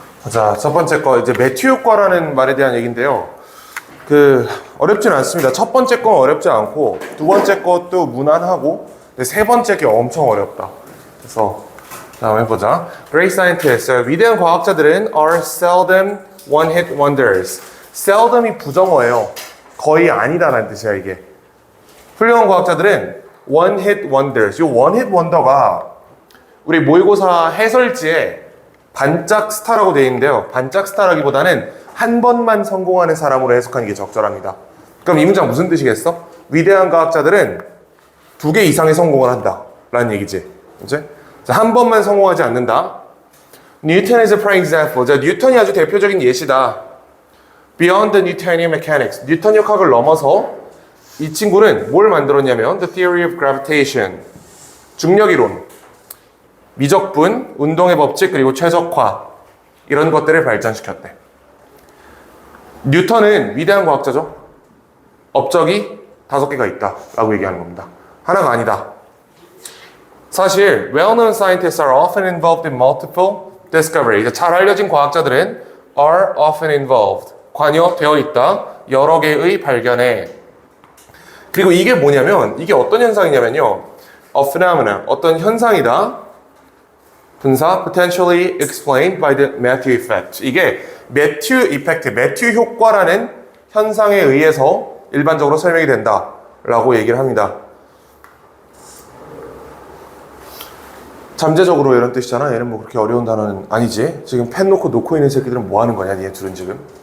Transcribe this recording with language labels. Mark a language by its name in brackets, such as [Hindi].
[Korean] 자, 첫 번째 거 이제 매튜 효과라는 말에 대한 얘기인데요. 어렵진 않습니다. 첫 번째 건 어렵지 않고 두 번째 것도 무난하고 근데 세 번째 게 엄청 어렵다. 그래서 자, 한번 해보자. [English] Great scientists, [Korean] 위대한 과학자들은 [English] are seldom one-hit wonders. [Korean] seldom이 부정어예요. 거의 아니다라는 뜻이야 이게. 훌륭한 과학자들은 one-hit wonders. 이 one-hit wonder가 우리 모의고사 해설지에 반짝 스타라고 되어 있는데요. 반짝 스타라기보다는 한 번만 성공하는 사람으로 해석하는 게 적절합니다. 그럼 이 문장 무슨 뜻이겠어? 위대한 과학자들은 2개 이상의 성공을 한다 라는 얘기지. 그치? 자, 한 번만 성공하지 않는다. [English] Newton is a prime example. [Korean] 자, 뉴턴이 아주 대표적인 예시다. [English] Beyond the Newtonian mechanics. [Korean] 뉴턴 역학을 넘어서 이 친구는 뭘 만들었냐면 [English] The theory of gravitation. [Korean] 중력이론. 미적분, 운동의 법칙, 그리고 최적화 이런 것들을 발전시켰대. 뉴턴은 위대한 과학자죠. 업적이 5개가 있다 라고 얘기하는 겁니다. 하나가 아니다. [English] 사실 well-known scientists are often involved in multiple discoveries. [Korean] 잘 알려진 과학자들은 [English] are often involved. [Korean] 관여되어 있다. 여러 개의 발견에. 그리고 이게 뭐냐면 이게 어떤 현상이냐면요. [English] A phenomenon. [Korean] 어떤 현상이다. [English] 분사 potentially explained by the Matthew effect. [Korean] 이게 매튜 이펙트, 매튜 효과라는 현상에 의해서 일반적으로 설명이 된다라고 얘기를 합니다. 잠재적으로 이런 뜻이잖아. 얘는 뭐 그렇게 어려운 단어는 아니지. 지금 펜 놓고 있는 새끼들은 뭐 하는 거냐, 얘 둘은 지금.